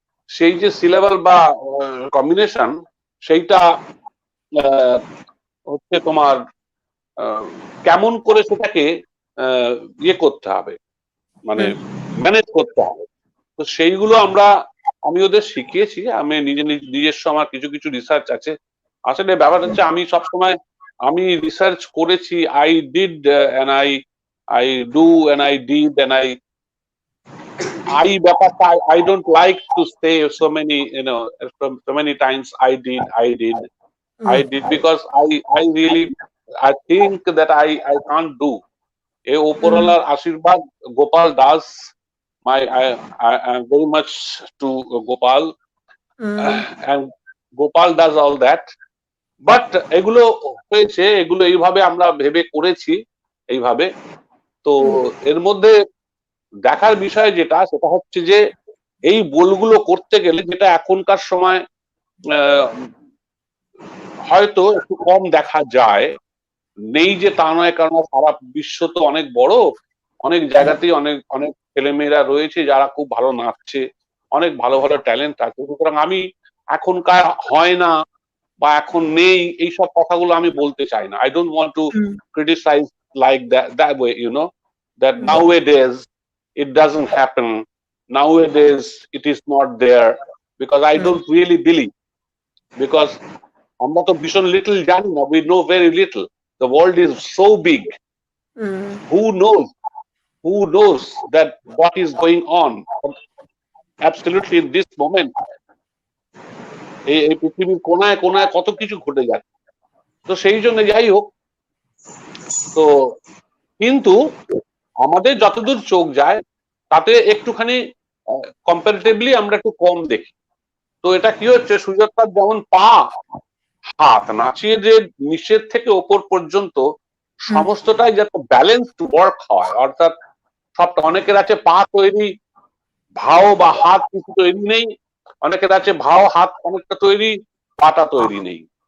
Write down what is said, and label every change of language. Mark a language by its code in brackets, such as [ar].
[bn] সেই যে সিলেবল বা কম্বিনেশন সেইটা হচ্ছে তোমার কেমন করে সেটাকে ইয়ে করতে হবে, মানে ম্যানেজ করতে হবে। তো সেইগুলো আমি ওদের শিখিয়েছি, আমি নিজস্ব আমার কিছু কিছু রিসার্চ আছে। আসলে ব্যাপার হচ্ছে আমি সবসময় রিসার্চ করেছি, [en] I did and I do and I did and ব্যাপারটা I don't like to say so many, so many times I did because I really I think that I can't do. [bn] এই ওপরওয়ালার আশীর্বাদ, [en] Gopal Das, I am very much to Gopal, and Gopal does all that. [bn] But এগুলো হয়েছে, এগুলো এইভাবে আমরা ভেবে করেছি এইভাবে। তো এর মধ্যে দেখার বিষয় যেটা, সেটা হচ্ছে যে এই বোলগুলো করতে গেলে, যেটা এখনকার সময় হয়তো একটু কম দেখা যায়, নেই যে তা নয়, কারণ সারা বিশ্ব তো অনেক বড়, অনেক জায়গাতেই অনেক অনেক ছেলেমেয়েরা রয়েছে যারা খুব ভালো নাচছে, অনেক ভালো ভালো ট্যালেন্ট আছে। সুতরাং আমি এখনকার হয় না বা এখন নেই এইসব কথাগুলো আমি বলতে চাই না। [en] I don't want to criticize like that way, that nowadays it doesn't happen, nowadays it is not there, because I don't really believe, because [bn] আমরা তো ভীষণ লিটল জানি না, [en] we know very little. The world is so big. Who knows that what is going on absolutely in this moment? [bn] এই পৃথিবীর কোনায় কোনায় কত কিছু ঘটে যাচ্ছে। তো সেই জন্য যাই হোক, তো কিন্তু আমাদের যতদূর চোখ যায় তাতে একটুখানি কম্পারেটিভলি আমরা একটু কম দেখি। তো এটা কি হচ্ছে, সুজাতার যেমন পা হাত নাচিয়ে যে নিচের থেকে ওপর পর্যন্ত সমস্তটাই যাতে ব্যালেন্সড ওয়ার্ক হয়, অর্থাৎ সবটা, অনেকের আছে পা তৈরি, ভাও বা হাত কিছু তৈরি নেই, অনেকের আছে ভাও হাত অনেকটা তৈরি, পাটা তৈরি নেই।